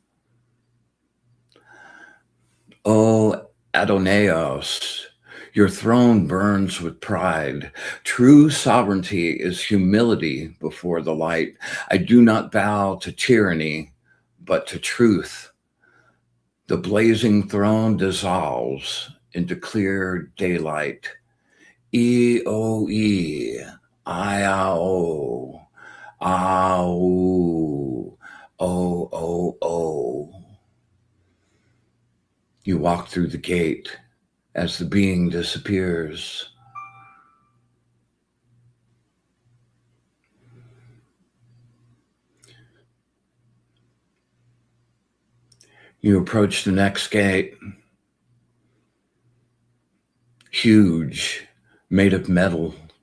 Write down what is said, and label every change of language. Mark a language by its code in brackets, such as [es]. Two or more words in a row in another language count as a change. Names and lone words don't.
[en] O Adonaios, your throne burns with pride. True sovereignty is humility before the light. I do not bow to tyranny, but to truth. The blazing throne dissolves into clear daylight. E-O-E, I-A-O, Ah-oo, O-O-O. You walk through the gate as the being disappears. You approach the next gate, huge, made of metal.